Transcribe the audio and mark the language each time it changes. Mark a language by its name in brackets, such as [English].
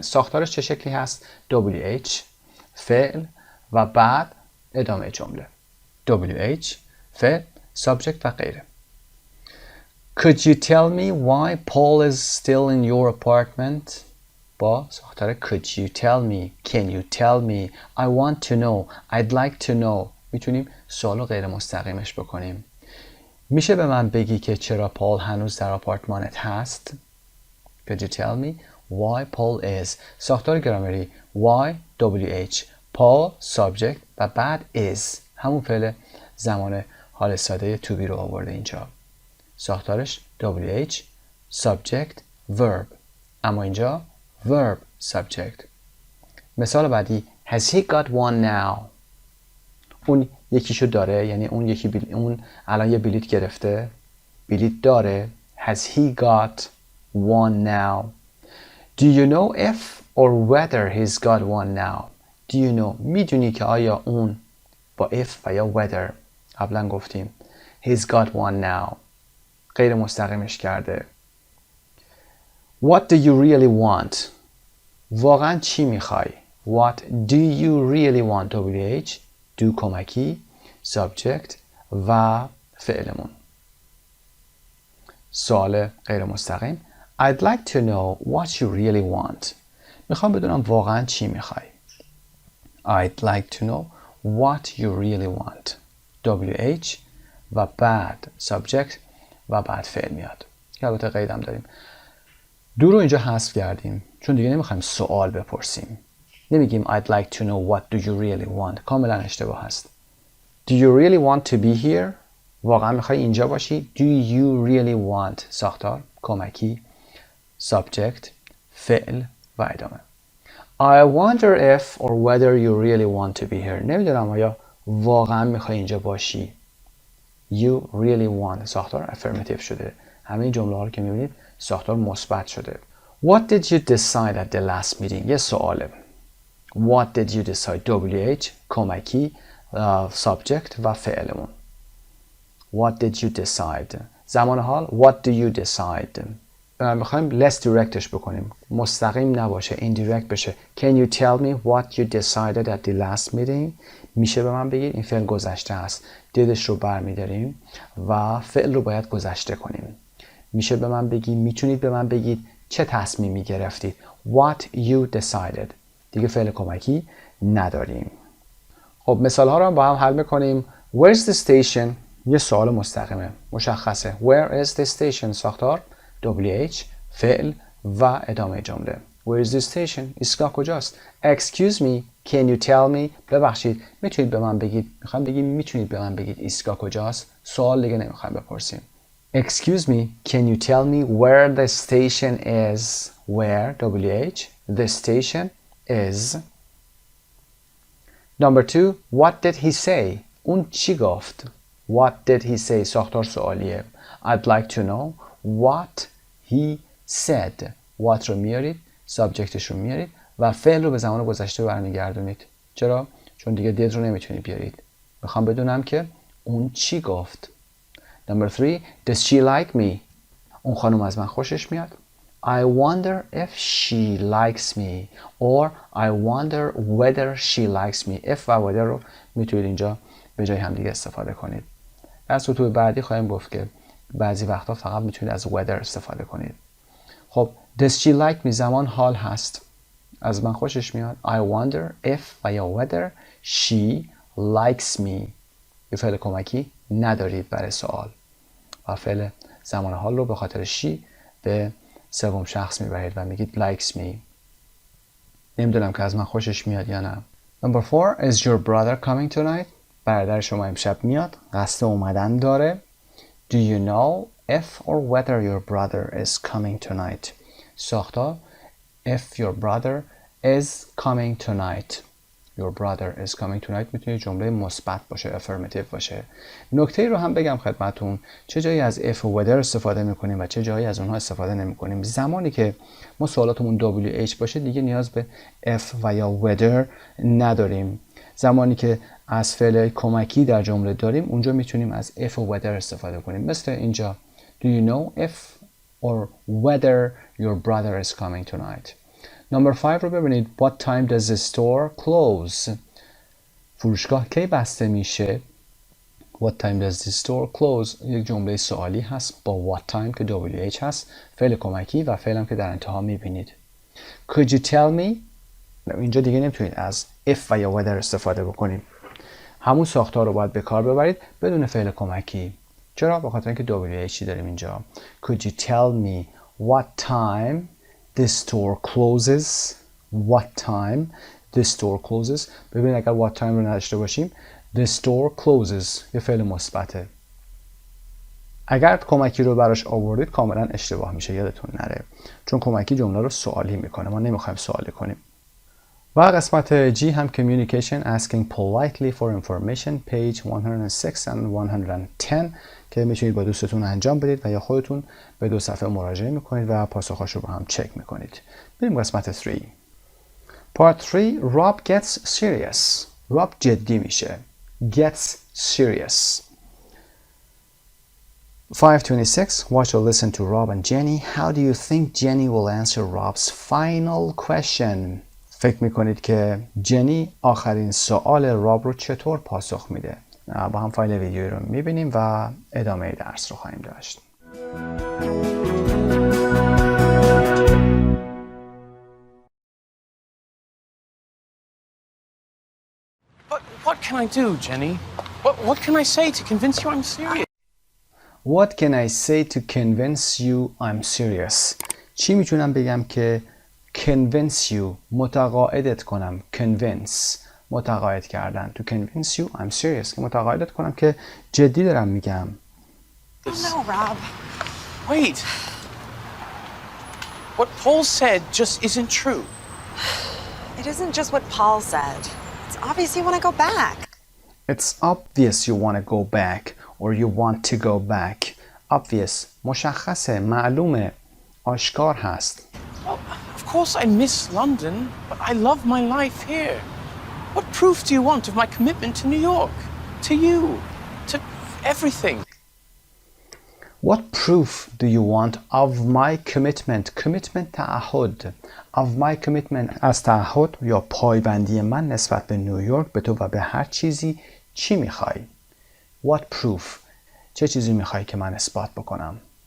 [Persian] ساختارش چه شکلی هست؟ WH فعل و بعد ادامه جمله. WH فعل subject و غیره. [English] Could you tell me why Paul is still in your apartment? [Persian] با ساختار [English] could you tell me, can you tell me, I want to know, I'd like to know. [Persian] میتونیم سوالو غیر مستقیمش بکنیم. میشه به من بگی که چرا پال هنوز در آپارتمانت هست؟ [English] Could you tell me why Paul is. [Persian] ساختار گرامری why WH Paul subject و بعد is همون فعل زمان حال ساده to be رو آورده اینجا. ساختارش WH subject verb اما اینجا verb subject. مثال بعدی [English] Has he got one now. [Persian] اون یکیشو داره یعنی اون الان یه بلیط گرفته. بلیط داره. [English] Has he got one now. Do you know if or whether he's got one now. Do you know [Persian] میدونی که آیا اون با if و یا whether قبلا گفتیم [English] he's got one now [Persian] غیر مستقیمش کرده. [English] What do you really want. [Persian] واقعا چی میخوای. [English] What do you really want. [Persian] WH do کمکی subject و فعلمون. سوال غیر مستقیم [English] I'd like to know what you really want. [Persian] میخوام بدونم واقعا چی میخوای. [English] I'd like to know what you really want. [Persian] WH و بعد subject و بعد فعل میاد. که البته قیدم داریم. دو رو اینجا حذف کردیم چون دیگه نمیخوایم سوال بپرسیم. نمیگیم [English] I'd like to know what do you really want. [Persian] کاملا اشتباه هست. [English] Do you really want to be here? [Persian] واقعا میخوای اینجا باشی. [English] Do you really want [Persian] ساختار کمکی subject فعل و ادامه. [English] I wonder if or whether you really want to be here. [Persian] نمیدونم آیا واقعا میخوای اینجا باشی. You really want ساختار affirmative شده. همه این جمله ها رو که میبینید ساختار مثبت شده. [English] What did you decide at the last meeting. [Persian] یه سواله. [English] What did you decide. [Persian] WH کمکی subject و فعلمون. [English] What did you decide. [Persian] زمان حال [English] What do you decide. [Persian] میخوایم less directش بکنیم. مستقیم نباشه. [English] indirect بشه. Can you tell me what you decided at the last meeting. [Persian] میشه به من بگید این فعل گذشته است. دیدش رو برمیداریم و فعل رو باید گذشته کنیم. میشه به من بگید میتونید به من بگید چه تصمیمی گرفتید. [English] What you decided. [Persian] دیگه فعل کمکی نداریم. خب مثال ها رو با هم حل میکنیم. [English] Where's the station. [Persian] یه سوال مستقیمه. مشخصه. [English] Where is the station [Persian] ساختار WH فعل و ادامه جمله. [English] Where is the station. [Persian] ایستگاه کجاست. [English] Excuse me. Can you tell me. [Persian] ببخشید میتونید به من بگید. میخوام بگیم میتونید به من بگید ایستگاه کجاست. سوال دیگه نمیخوایم بپرسیم. [English] Excuse me. Can you tell me where the station is. Where WH the station is. Number 2. What did he say. [Persian] اون چی گفت. [English] What did he say [Persian] ساختار سوالیه. [English] I'd like to know what he said. [Persian] What رو میارید subjectش رو میارید و فعل رو به زمان گذشته برمیگردونید. چرا؟ چون دیگه did رو نمیتونید بیارید. میخوام بدونم که اون چی گفت. [English] Number 3. Does she like me. [Persian] اون خانم از من خوشش میاد. [English] I wonder if she likes me or I wonder whether she likes me. [Persian] if و whether رو میتونید اینجا به جای هم دیگه استفاده کنید. در سطوح بعدی خواهیم گفت که بعضی وقتا فقط میتونید از whether استفاده کنید. خب [English] does she like me [Persian] زمان حال هست. از من خوشش میاد. [English] I wonder if و یا whether she likes me. [Persian] یه فعل کمکی ندارید برای سوال و فعل زمان حال رو به خاطر she به سوم شخص میبرید و میگید likes me. نمیدونم که از من خوشش میاد یا نه. [English] Number 4. Is your brother coming tonight. [Persian] برادر شما امشب میاد. قصد اومدن داره. [English] Do you know if or whether your brother is coming tonight. ساختار if your brother is coming tonight. Your brother is coming tonight [Persian] میتونه جمله مثبت باشه. affirmative باشه. نکته رو هم بگم خدمتون. چه جایی از if و whether استفاده میکنیم و چه جایی از اونها استفاده نمیکنیم. زمانی که ما سوالاتمون WH باشه دیگه نیاز به if و یا whether نداریم. زمانی که از فعل کمکی در جمله داریم اونجا میتونیم از if و whether استفاده کنیم. مثل اینجا [English] Do you know if or whether your brother is coming tonight. [Persian] Number 5 رو ببینید. [English] What time does the store close. [Persian] فروشگاه کی بسته میشه. [English] What time does the store close [Persian] یک جمله سوالی هست با what time که WH هست، فعل کمکی و فعلم که در انتها میبینید. [English] Could you tell me؟ [Persian] اینجا دیگه نمیتونید از if و یا whether استفاده بکنید. همون ساختار رو باید به کار ببرید بدون فعل کمکی. چرا؟ به خاطر اینکه WH داریم اینجا. [English] Could you tell me what time the store closes? What time the store closes. [Persian] ببینید اگر what time رو نداشته باشیم [English] the store closes [Persian] یه فعل مثبته. اگر کمکی رو براش آوردید کاملا اشتباه میشه، یادتون نره، چون کمکی جمله رو سوالی میکنه، ما نمیخوایم سوالی کنیم. و قسمت G هم [English] communication asking politely for information page 106 and 110 [Persian] که میتونید با دوستتون انجام بدید و یا خودتون به 2 صفحه مراجعه میکنید و پاسخاش رو با هم چک میکنید. بریم قسمت 3. [English] Part 3 Rob gets serious. [Persian] Rob جدی میشه. [English] Gets serious. 526 Watch or listen to Rob and Jenny. How do you think Jenny will answer Rob's final question? [Persian] فکر میکنید که جنی آخرین سوال راب رو چطور پاسخ میده؟ با هم فایل ویدیویی رو میبینیم و ادامه درس رو خواهیم داشت. [English] But what can I do, Jenny? What can I say to convince you I'm serious? What can I say to convince you I'm serious? [Persian] چی میتونم بگم که convince you متقاعدت کنم. convince متقاعد کردن. [English] to convince you I'm serious [Persian] که متقاعدت کنم که جدی دارم میگم. [English] No, Rob. Wait. What Paul said just isn't true. It isn't just what Paul said. It's obvious you want to go back. It's obvious you want to go back or you want to go back. [Persian] Obvious مشخصه، معلومه، آشکار هست. [English] Of course I miss London, but I love my life here. What proof do you want of my commitment to New York? To you? To everything? What proof do you want of my commitment? [Persian] Commitment تعهد. [English] Of my commitment [Persian] از تعهد یا پایبندی من نسبت به نیویورک به تو و به هر چیزی چی میخوای؟ [English] What proof؟ [Persian] چه چیزی میخوای که من اثبات بکنم؟